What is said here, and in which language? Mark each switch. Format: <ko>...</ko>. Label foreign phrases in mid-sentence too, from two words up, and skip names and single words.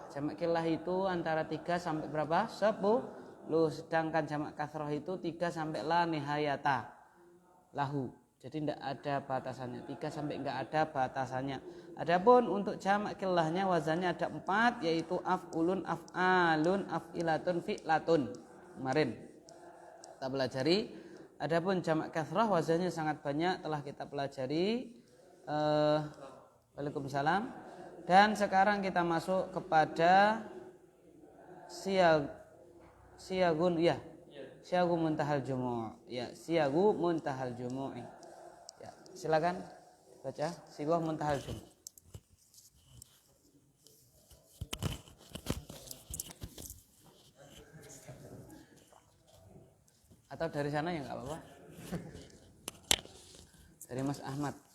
<id>Jamak killah itu antara 3 sampai berapa? 10. Sedangkan jamak kathrah itu 3 sampai</id> <ar>la nihayata lahu.</ar> <id>Jadi tidak ada batasannya. 3 sampai enggak ada batasannya. Adapun untuk jamak killahnya wazannya ada 4, yaitu</id> <ar>af'ulun, af'alun, af'ilatun, fi'latun.</ar> <id>Kemarin kita pelajari. Adapun jamak kathrah wazannya sangat banyak, telah kita pelajari. Waalaikumsalam. Dan sekarang kita masuk kepada siyagun, ya,</id> <ar>siyagu muntahal jumu',</ar> <id>ya,</id> <ar>siyagu muntahal jumu'.</ar> <id>Ya, silakan baca</id> <ar>siyagu muntahal jumu'.</ar> <id>Atau dari sana ya nggak apa-apa. Dari Mas Ahmad.</id>